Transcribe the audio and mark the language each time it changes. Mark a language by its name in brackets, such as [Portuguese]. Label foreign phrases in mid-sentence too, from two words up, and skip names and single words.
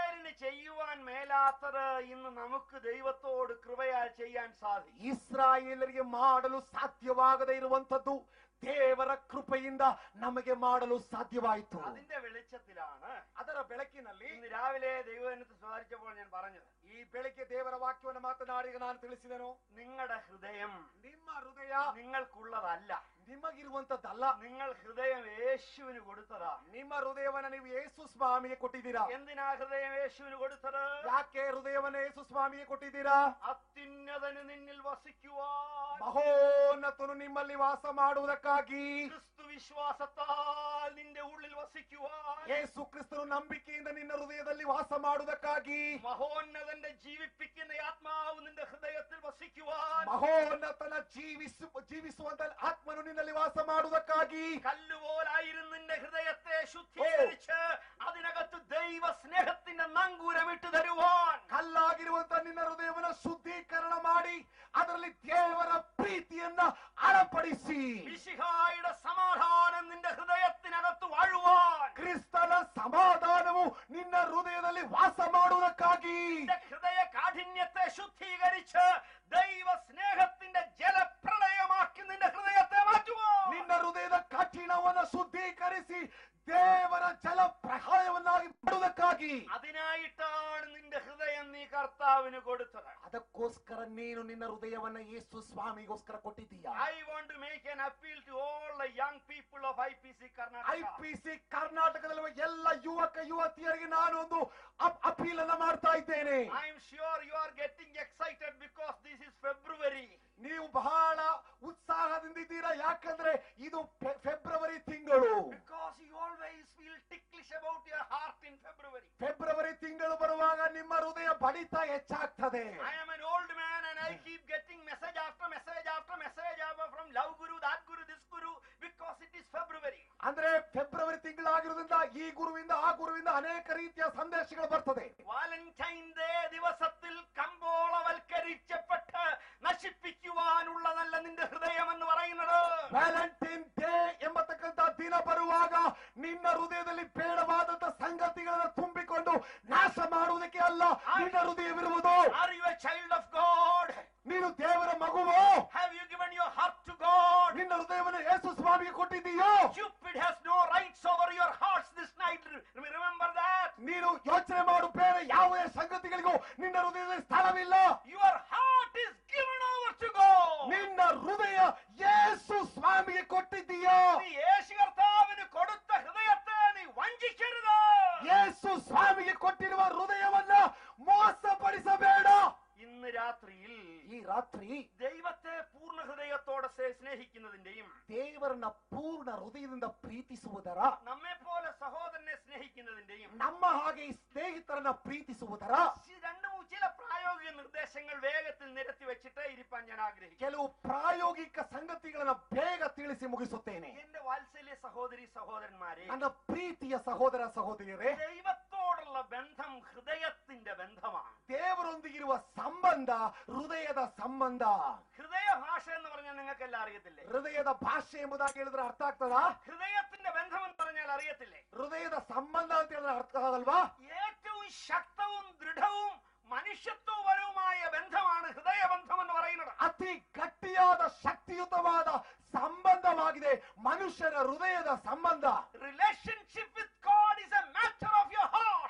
[Malayalam] ഇസ്രായേലിന് ചെയ്യുവാൻ മേലാത്തത് ഇന്ന് നമുക്ക് ദൈവത്തോട് കൃപയാൽ ചെയ്യാൻ സാധിക്കും. [Kannada] ಇಸ್ರಾಯೇಲರಿಗೆ ಮಾಡಲು ಸಾಧ್ಯವಾಗದೇ ಇರುವಂತದ್ದು ದೇವರ ಕೃಪೆಯಿಂದ ನಮಗೆ ಮಾಡಲು ಸಾಧ್ಯವಾಯಿತು. [Malayalam] അതിന്റെ വെളിച്ചത്തിലാണ് [Kannada] ಅದರ ಬೆಳಕಿನಲ್ಲಿ [Malayalam] ഇന്ന് രാവിലെ ദൈവജനത്തെ സ്വാധിച്ചപ്പോൾ ഞാൻ പറഞ്ഞത്, [Kannada] ಈ ಬೆಳಗ್ಗೆ ದೇವರ ವಾಕ್ಯವನ್ನು ಮಾತನಾಡಿ ನಾನು ತಿಳಿಸಿದೆನು, [Malayalam] നിങ്ങളുടെ ഹൃദയം [Kannada] ನಿಮ್ಮ ಹೃದಯ [Malayalam] നിങ്ങൾക്കുള്ളതല്ല, [Kannada] ನಿಮಗಿರುವಂತದ್ದಲ್ಲ. [Malayalam] നിങ്ങൾ ഹൃദയം യേശുവിന് കൊടുത്തതാ. [Kannada] ನಿಮ್ಮ ಹೃದಯವನ್ನ ನೀವು ಯೇಸು ಸ್ವಾಮಿಗೆ ಕೊಟ್ಟಿದ್ದೀರಾ. [Malayalam] എന്തിനാ ഹൃദയം യേശുവിന് കൊടുത്തത്? [Kannada] ಯಾಕೆ ಹೃದಯವನ್ನ ಯೇಸು ಸ್ವಾಮಿಗೆ ಕೊಟ್ಟಿದ್ದೀರಾ? [Malayalam] അത്യുന്നതന് നിന്നിൽ വസിക്കുവാൻ, [Kannada] ಮಹೋನ್ನತನು ನಿಮ್ಮಲ್ಲಿ ವಾಸ ಮಾಡುವುದಕ್ಕಾಗಿ, [Malayalam] ക്രിസ്തു വിശ്വാസത്താൽ നിന്റെ ഉള്ളിൽ വസിക്കുവാൻ, [Kannada] ಯೇಸು ಕ್ರಿಸ್ತನು ನಂಬಿಕೆಯಿಂದ ನಿನ್ನ ಹೃದಯದಲ್ಲಿ ವಾಸ ಮಾಡುವುದಕ್ಕಾಗಿ, [Malayalam] മഹോന്നതന്റെ ജീവിപ്പിക്കുന്ന ആത്മാവ് നിന്റെ ഹൃദയത്തിൽ വസിക്കുവാൻ, [Kannada] ಮಹೋನ್ನತನ ಜೀವಿಸುವಂತ ಆತ್ಮನು ನಿನ್ನಲ್ಲಿ ವಾಸ ಮಾಡುವುದಕ್ಕಾಗಿ, [Malayalam] കല്ലുപോലായിരുന്ന നിന്റെ ഹൃദയത്തെ ശുദ്ധീകരിച്ച് അതിനകത്ത് ദൈവ സ്നേഹത്തിന്റെ നങ്കൂരമിട്ട് തരുവാൻ, [Kannada] ಕಲ್ಲಾಗಿರುವಂತ ನಿನ್ನ ಹೃದಯವನ್ನು ಶುದ್ಧೀಕರಣ ಮಾಡಿ ಅದರಲ್ಲಿ ದೇವರ ಪ್ರೀತಿಯನ್ನ ಅಳಪಡಿಸಿ, [Malayalam] മിശിഹായുടെ സമാധാനം നിന്റെ ഹൃദയത്തിനകത്ത് വാഴുവാൻ, [Kannada] ಕ್ರಿಸ್ತನ ಸಮಾಧಾನವು ನಿನ್ನ ಹೃದಯದಲ್ಲಿ ವಾಸ ಮಾಡುವುದಕ್ಕಾಗಿ, [Malayalam] നിന്റെ ഹൃദയ കാഠിന്യത്തെ ശുദ്ധീകരിച്ച് ദൈവ സ്നേഹത്തിന്റെ ജലപ്രളയമാക്കി നിന്റെ ഹൃദയത്തെ മാറ്റുവാൻ, [Kannada] ನಿನ್ನ ಹೃದಯದ ಕಠಿಣವನ್ನು ಶುದ್ಧೀಕರಿಸಿ ದೇವರ ಜಲ ಪ್ರಳಯವನ್ನಾಗಿ ಮಾಡುವುದಕ್ಕಾಗಿ, [Malayalam] അതിനായിട്ടാണ് നിന്റെ ഹൃദയം നീ കർത്താവിന് കൊടുത്തത്. [Kannada] ಅದಕ್ಕೋಸ್ಕರ ನೀನು ನಿನ್ನ ಹೃದಯವನ್ನ ಯೇಸು ಸ್ವಾಮಿಗೋಸ್ಕರ ಕೊಟ್ಟಿದ್ದೀಯಾ. [English] I want to make an appeal to all the young people of IPC Karnataka. [Kannada] ಐಪಿಸಿ ಕರ್ನಾಟಕದಲ್ಲಿರುವ ಎಲ್ಲ ಯುವಕ ಯುವತಿಯರಿಗೆ ನಾನು ಒಂದು ಅಪೀಲ್ ಅನ್ನ ಮಾಡ್ತಾ ಇದ್ದೇನೆ. [English] I am sure you are getting excited because this is February. [Kannada] ನೀವು ಬಹಳ ಉತ್ಸಾಹದಿಂದಿದ್ದೀರಾ, ಯಾಕಂದ್ರೆ ಇದು ಫೆಬ್ರವರಿ ತಿಂಗಳು. [English] Because you always feel ticklish about your heart in February. [Kannada] ಫೆಬ್ರವರಿ ತಿಂಗಳು ಬರುವಾಗ ನಿಮ್ಮ ಹೃದಯ ಬಡಿತ ಹೆಚ್ಚಾಗ್ತದೆ. [English] I am an old man and I keep getting message after message after message from love guru, that guru, this guru, because it is February. [Kannada] ಅಂದ್ರೆ ಫೆಬ್ರವರಿ ತಿಂಗಳಾಗಿರೋದ್ರಿಂದ ಈ ಗುರುವಿಂದ ಆ ಗುರುವಿಂದ ಅನೇಕ ರೀತಿಯ ಸಂದೇಶಗಳು ಬರ್ತದೆ. [Malayalam] വാലന്റൈൻ ഡേ ദിവസത്തിൽ കമ്പോളവൽക്കരിക്കപ്പെട്ട് നശിപ്പിക്കുവാനുള്ളതല്ല നിന്റെ ഹൃദയം എന്ന് പറയുന്നത്. [Kannada] ವ್ಯಾಲೆಂಟೈನ್ ಡೇ ಎಂಬತಕ್ಕಂತ ದಿನ ಬರುವಾಗ ನಿನ್ನ ಹೃದಯದಲ್ಲಿ ಬೇಡವಾದಂತ ಸಂಗತಿಗಳನ್ನು ತುಂಬಿಕೊಂಡು ನಾಶ ಮಾಡುವುದಕ್ಕೆ ಅಲ್ಲ ನಿನ್ನ ಹೃದಯವಿರುವುದು. [English] Are you a child of God? [Kannada] ನೀನು ದೇವರ ಮಗುವೋ? [English] Have you given your heart to God? [Kannada] ನಿನ್ನ ಹೃದಯವನ್ನು ಯೇಸು ಸ್ವಾಮಿಗೆ ಕೊಟ್ಟಿದ್ದೀಯೋ? [English] Cupid has no rights over your hearts this night. Remember that. [Kannada] ನೀನು ಯೋಚನೆ ಮಾಡು, ಬೇರೆ ಯಾವ ಸಂಗತಿಗಳಿಗೂ ನಿನ್ನ ಹೃದಯದಲ್ಲಿ ಸ್ಥಳವಿಲ್ಲ. [English] Your heart is given over to God. [Kannada] ನಿನ್ನ ಹೃದಯ ಯೇಸು ಸ್ವಾಮಿಗೆ ಕೊಟ್ಟಿದ್ದೀಯೋ? [Malayalam] നീ യേശു കർത്താവിന് കൊടുത്ത ഹൃദയത്തെ നീ വഞ്ചിക്കരുത്. [Kannada] ಯೇಸು ಸ್ವಾಮಿಗೆ ಕೊಟ್ಟಿರುವ ಹೃದಯವನ್ನ ಮೋಸಪಡಿಸಬೇಡ. [Malayalam] ഇന്ന് രാത്രിയിൽ [Kannada] ಈ ರಾತ್ರಿ [Malayalam] ദൈവത്തെ പൂർണ്ണ ഹൃദയത്തോടെ സ്നേഹിക്കുന്നതിന്റെയും [Kannada] ದೇವರನ್ನ ಪೂರ್ಣ ಹೃದಯದಿಂದ ಪ್ರೀತಿಸುವುದರ, [Malayalam] നമ്മെ പോലെ സഹോദരനെ സ്നേഹിക്കുന്നതിന്റെയും [Kannada] ನಮ್ಮ ಹಾಗೆ ಈ ಸ್ನೇಹಿತರನ್ನ ಪ್ರೀತಿಸುವುದರ [Malayalam] ചില പ്രായോഗിക നിർദ്ദേശങ്ങൾ വേഗത്തിൽ നിരത്തി വെച്ചിട്ട് ഇരിപ്പാൻ ഞാൻ ആഗ്രഹിക്കുന്നു. [Kannada] ಕೆಲವು ಪ್ರಾಯೋಗಿಕ ಸಂಗತಿಗಳನ್ನ ಬೇಗ ತಿಳಿಸಿ ಮುಗಿಸುತ್ತೇನೆ. [Malayalam] എന്റെ വാത്സല്യ സഹോദരി സഹോദരന്മാരെ, [Kannada] ನನ್ನ ಪ್ರೀತಿಯ ಸಹೋದರ ಸಹೋದರಿಯರೇ, [Malayalam] ദൈവത്തോടുള്ള ബന്ധം ഹൃദയത്തിന്റെ ബന്ധമാണ്. [Kannada] ದೇವರೊಂದಿಗಿರುವ ಸಂಬಂಧ ಹೃದಯದ ಸಂಬಂಧ. [Malayalam] ഹൃദയ ഭാഷ എന്ന് പറഞ്ഞാൽ നിങ്ങൾക്കെല്ലാം അറിയത്തില്ലേ? [Kannada] ಹೃದಯದ ಭಾಷೆ ಎಂಬುದಾಗಿ ಹೇಳಿದ್ರೆ ಅರ್ಥ ಆಗ್ತದಾ? [Malayalam] ഹൃദയത്തിന്റെ ബന്ധം എന്ന് പറഞ്ഞാൽ അറിയത്തില്ലേ? [Kannada] ಹೃದಯದ ಸಂಬಂಧ ಅಂತ ಹೇಳಿದ್ರೆ ಅರ್ಥ ಆಗಲ್ವಾ? [Malayalam] ഏറ്റവും ശക്തവും ദൃഢവും മനുഷ്യത്വപരവുമായ ബന്ധമാണ് ഹൃദയബന്ധം എന്ന് പറയുന്നത്. [Kannada] ಅತಿ ಗಟ್ಟಿಯಾದ ಶಕ್ತಿಯುತವಾದ ಸಂಬಂಧವಾಗಿದೆ ಮನುಷ್ಯರ ಹೃದಯದ ಸಂಬಂಧ. [English] relationship with God is a matter of your heart.